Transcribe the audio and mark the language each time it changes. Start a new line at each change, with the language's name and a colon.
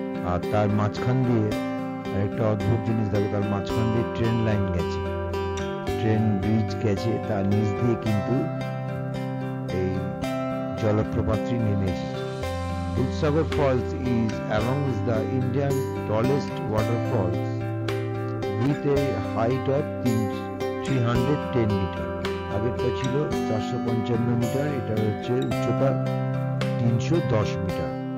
Bangla: আর তার মাঝখান দিয়ে একটা অদ্ভুত জিনিস দেখো, তার মাঝখান দিয়ে ট্রেন লাইন গেছে, ট্রেন ব্রিজ গেছে, তার নিচ দিয়ে কিন্তু এই জলপ্রপাতটি নেমে এসেছে।
English: Dudhsagar Falls is among the Indian tallest waterfalls with a height of 310 metre.
Bangla: আগেরটা ছিল 455 মিটার, এটা হচ্ছে উচ্চতা 310 মিটার।